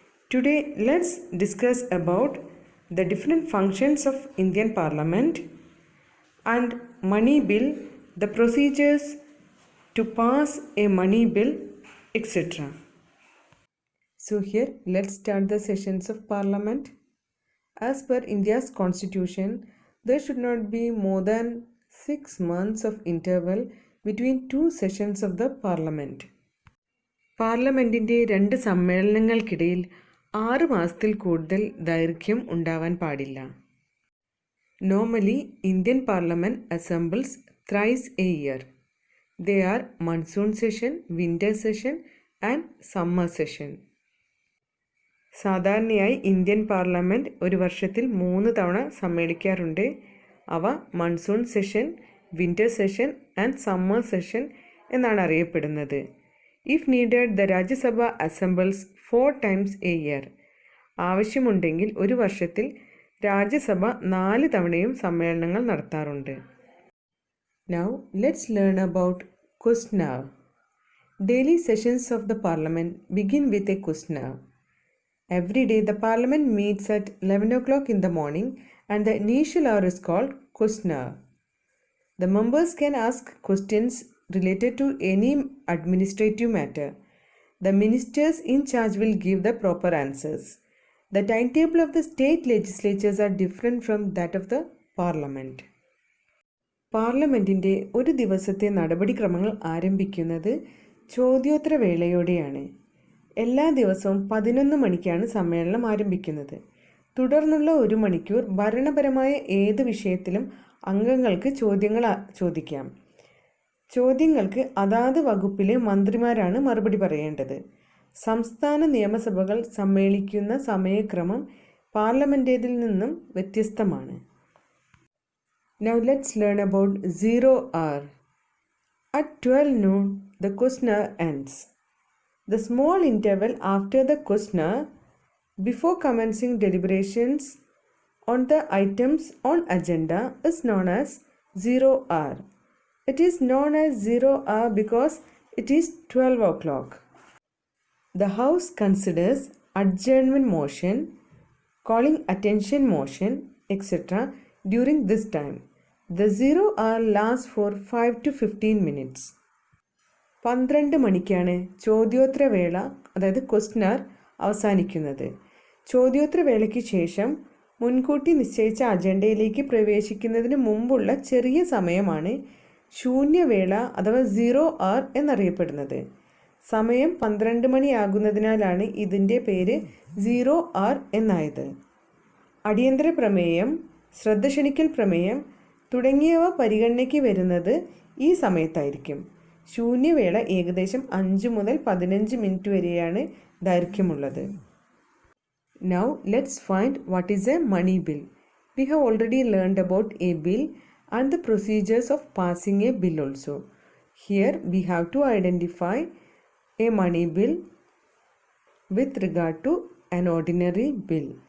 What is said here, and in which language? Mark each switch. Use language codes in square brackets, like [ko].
[en] Today, let's discuss about the different functions of Indian Parliament and money bill, the procedures to pass a money bill, etc. So here, let's start the sessions of Parliament. As per India's constitution, there should not be more than 6 months of interval between two sessions of the parliament. [ml] പാർലമെൻറ്റിൻ്റെ 2 സമ്മേളനങ്ങൾക്കിടയിൽ 6 മാസത്തിൽ കൂടുതൽ ദൈർഘ്യം ഉണ്ടാവാൻ പാടില്ല. [en] Normally, Indian Parliament assembles thrice a year. They are monsoon session, winter session and summer session. [ml] സാധാരണയായി Indian parliament ഒരു വർഷത്തിൽ 3 തവണ സമ്മേളിക്കാറുണ്ട്. അവ monsoon session, winter session and summer session എന്നാണ് അറിയപ്പെടുന്നത്. [en] If needed the Rajya Sabha assembles 4 times a year. [ml] ആവശ്യമുണ്ടെങ്കിൽ ഒരു വർഷത്തിൽ രാജ്യസഭ 4 തവണയും സമ്മേളനങ്ങൾ നടത്താറുണ്ട്. [en] Now let's learn about Questionnaire. Daily sessions of the parliament begin with a questionnaire. Every day the parliament meets at 11 o'clock in the morning and the initial hour is called questionnaire. The members can ask questions related to any administrative matter. The ministers in charge will give the proper answers. The timetable of the state legislatures are different from that of the parliament. [ml] പാർലമെൻറ്റിൻ്റെ ഒരു ദിവസത്തെ നടപടിക്രമങ്ങൾ ആരംഭിക്കുന്നത് ചോദ്യോത്തര വേളയോടെയാണ്. എല്ലാ ദിവസവും 11 മണിക്കാണ് സമ്മേളനം ആരംഭിക്കുന്നത്. തുടർന്നുള്ള 1 മണിക്കൂർ ഭരണപരമായ ഏത് വിഷയത്തിലും അംഗങ്ങൾക്ക് ചോദ്യങ്ങൾ ചോദിക്കാം. ചോദ്യങ്ങൾക്ക് അതാത് വകുപ്പിലെ മന്ത്രിമാരാണ് മറുപടി പറയേണ്ടത്. സംസ്ഥാന നിയമസഭകൾ സമ്മേളിക്കുന്ന സമയക്രമം പാർലമെൻറ്റേതിൽ നിന്നും വ്യത്യസ്തമാണ്. [en] Now let's learn about 0 hour. At 12 noon, the questionnaire ends. The small interval after the questionnaire before commencing deliberations on the items on agenda is known as 0 hour. It is known as 0 hour because it is 12 o'clock. The House considers adjournment motion, calling attention motion, etc. during this time. The 0 hour lasts for 5 to 15 minutes. [ml] 12 മണിക്കാണ് ചോദ്യോത്തര വേള, അതായത് ക്വസ്റ്റ്യനാർ അവസാനിക്കുന്നത്. ചോദ്യോത്തര വേളയ്ക്ക് ശേഷം മുൻകൂട്ടി നിശ്ചയിച്ച അജണ്ടയിലേക്ക് പ്രവേശിക്കുന്നതിന് മുമ്പുള്ള ചെറിയ സമയമാണ് ശൂന്യവേള അഥവാ 0 hour എന്നറിയപ്പെടുന്നത്. സമയം 12 മണിയാകുന്നതിനാലാണ് ഇതിൻ്റെ പേര് 0 hour എന്നായത്. അടിയന്തര പ്രമേയം, ശ്രദ്ധ ക്ഷണിക്കൽ പ്രമേയം തുടങ്ങിയവ പരിഗണനയ്ക്ക് വരുന്നത് ഈ സമയത്തായിരിക്കും. ശൂന്യവേള ഏകദേശം 5 മുതൽ 15 മിനിറ്റ് വരെയാണ് ദൈർഘ്യമുള്ളത്. [en] Now let's find what is a money bill. We have already learned about a bill and the procedures of passing a bill also. Here we have to identify a money bill with regard to an ordinary bill.